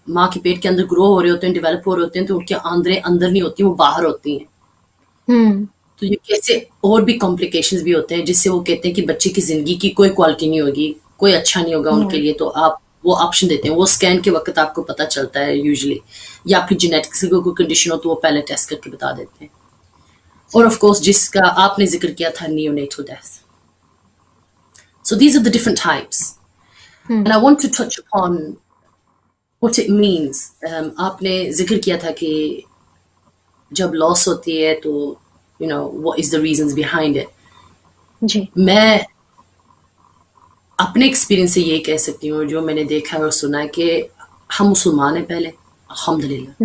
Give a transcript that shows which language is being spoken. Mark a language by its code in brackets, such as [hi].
[hi] माँ के पेट के अंदर ग्रो हो रहे होते हैं डेवलप हो रहे होते हैं तो उनके आंद्रें अंदर नहीं होती वो बाहर होती हैं तो ये कैसे और भी कॉम्प्लिकेशंस भी होते हैं जिससे वो कहते हैं कि बच्चे की जिंदगी की कोई क्वालिटी नहीं होगी कोई अच्छा नहीं होगा उनके लिए तो आप वो ऑप्शन देते हैं वो स्कैन के वक्त आपको पता चलता है यूजुअली या फिर जेनेटिक्स की कोई कंडीशन हो तो वो पहले टेस्ट करके बता देते हैं और ऑफ कोर्स जिसका आपने जिक्र किया था neonatal death. [en] So these are the different types. And I want to touch upon what it means. [hi] आपने जिक्र किया था कि जब लॉस होती है तो [en] you know what is the reasons behind it. जी [hi] मैं अपने एक्सपीरियंस से ये कह सकती हूँ जो मैंने देखा है और सुना है कि हम मुसलमान हैं पहले अल्हम्दुलिल्लाह